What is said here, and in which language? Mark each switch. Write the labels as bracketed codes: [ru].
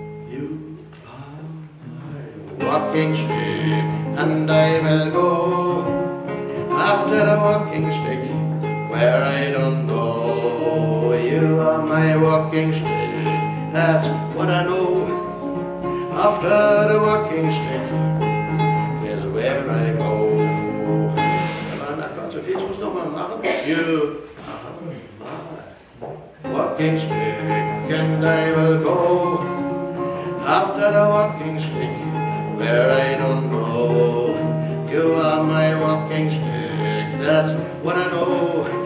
[en] You are my walking stick, and I will go after the walking stick, where I don't know. You are my walking stick, that's what I know. After the walking stick is where I go. [de] Aber na Gott, Sophie, ich muss noch mal machen. [en] You are my walking stick, and I will go after the walking stick, where I don't know. You are my walking stick, that's what I know.